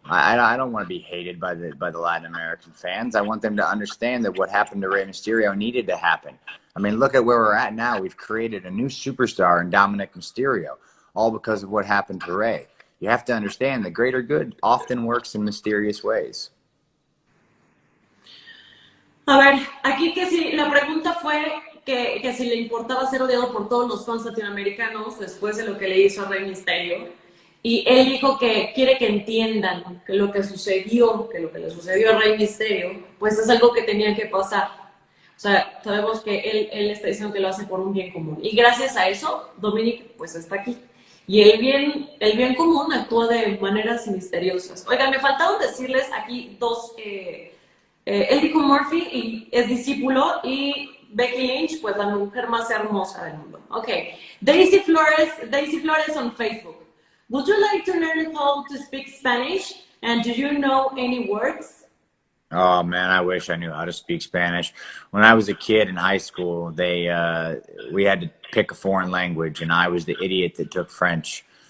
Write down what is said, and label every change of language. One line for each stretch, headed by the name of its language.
English: I don't want to be hated by the Latin American fans. I want them to understand that what happened to Rey Mysterio needed to happen. I mean, look at where we're at now. We've created a new superstar in Dominic Mysterio, all because of what happened to Rey. You have to understand the greater good often works in mysterious ways.
Spanish: A ver, aquí que si la pregunta fue que si le importaba ser odiado por todos los fans latinoamericanos después de lo que le hizo a Rey Mysterio. Y él dijo que quiere que entiendan que lo que sucedió, que lo que le sucedió a Rey Mysterio, pues es algo que tenía que pasar. O sea, sabemos que él está diciendo que lo hace por un bien común. Y gracias a eso, Dominic pues está aquí. Y el bien común actúa de maneras misteriosas. Oigan, me faltaron decirles aquí dos. Él dijo Murphy y es discípulo y Becky Lynch, pues la mujer más hermosa del mundo.
English: Ok, Daisy Flores on Facebook. Would you like to learn how to speak Spanish? And do you know any words? Oh man, I wish I knew how to speak Spanish. When I was a kid in high school, we had to pick a foreign language, and I was the idiot that took French.